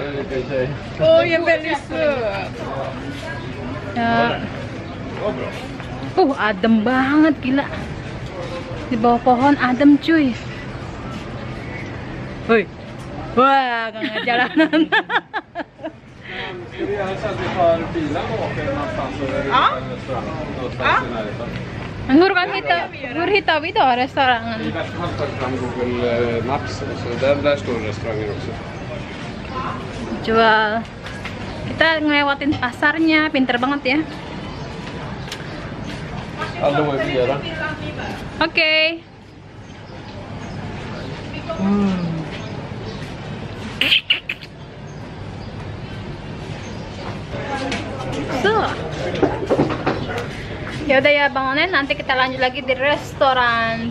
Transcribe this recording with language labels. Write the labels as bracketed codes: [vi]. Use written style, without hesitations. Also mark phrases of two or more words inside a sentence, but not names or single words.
[id] Oh, yang bagus. Adem banget, gila. Di bawah pohon adem cuy. Woi. Wah, gak jalanan. [sv] Hur hittar vi då restaurangen? Vi tar fram Google Maps, så där står restaurangen också. [id] jual. Kita ngelewatin pasarnya, pinter banget ya. Aldo mau bicara? Oke. So, ya udah ya Bang Onen, nanti kita lanjut lagi di restoran.